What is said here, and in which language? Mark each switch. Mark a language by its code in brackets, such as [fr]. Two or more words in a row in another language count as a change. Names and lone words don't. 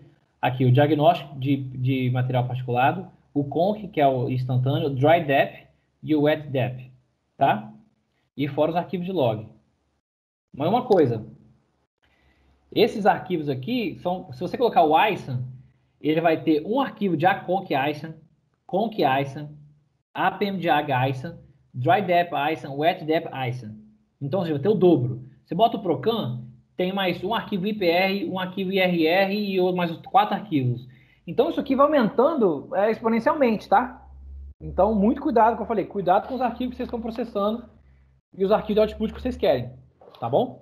[pt] Aqui, o diagnóstico de material particulado, o Conc, que é o instantâneo, o Dry Dep e o Wet Dep, tá? E fora os arquivos de log. Mas uma coisa, esses arquivos aqui, se você colocar o ISAN, ele vai ter um arquivo de ACONC ISAN, Conc ISAN, APMDH ISAN, Dry Dep ISAN, Wet Dep ISAN. Então, você vai ter o dobro. Você bota o Procan, tem mais um arquivo IPR, um arquivo IRR e mais 4 arquivos. Então, isso aqui vai aumentando exponencialmente, tá? Então, muito cuidado, como eu falei, cuidado com os arquivos que vocês estão processando e os arquivos de output que vocês querem, tá bom?